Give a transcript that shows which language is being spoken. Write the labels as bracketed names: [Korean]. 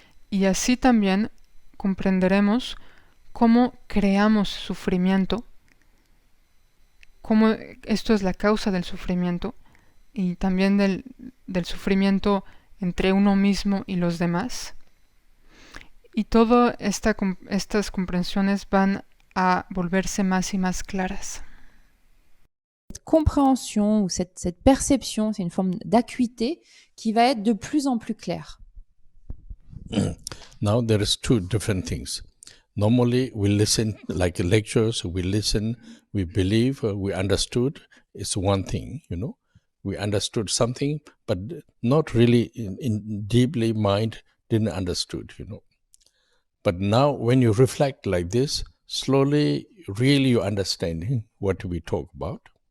[Spanish] Y así también comprenderemos cómo creamos sufrimiento, cómo esto es la causa del sufrimiento y también del sufrimiento entre uno mismo y los demás. Y todas estas comprensiones van a volverse más y más claras. [French] Cette compréhension ou cette perception, c'est une forme d'acuité qui va être de plus en plus claire. [English] Now there is two different things. Normally we listen like lectures, we listen, we believe, we understood. It's one thing, We understood something, but not really in deeply mind didn't understood, But now when you reflect like this, slowly really you understanding what we talk about.